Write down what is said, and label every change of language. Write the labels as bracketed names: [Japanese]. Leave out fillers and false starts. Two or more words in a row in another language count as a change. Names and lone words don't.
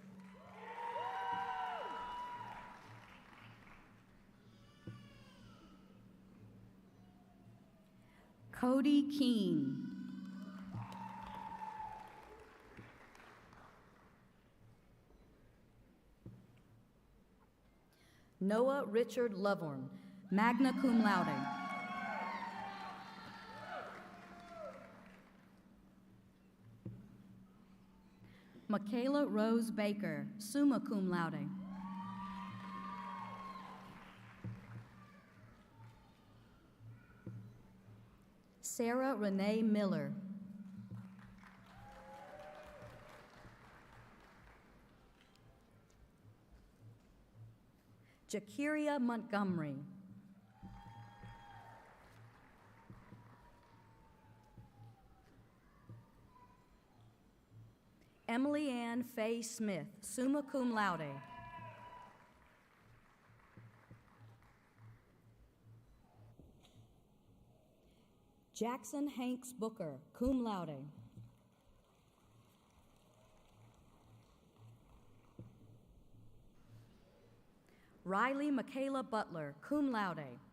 [English] Cody Keene. Noah Richard Lovorn, [Latin] magna cum laude. [English] Michaela Rose Baker, [Latin] summa cum laude. [English] Sarah Renee Miller. Jakiria Montgomery. Emily Ann Faye Smith, [Latin] summa cum laude. [English] Jackson Hanks Booker, [Latin] cum laude. [English] Riley Michaela Butler, [Latin] cum laude.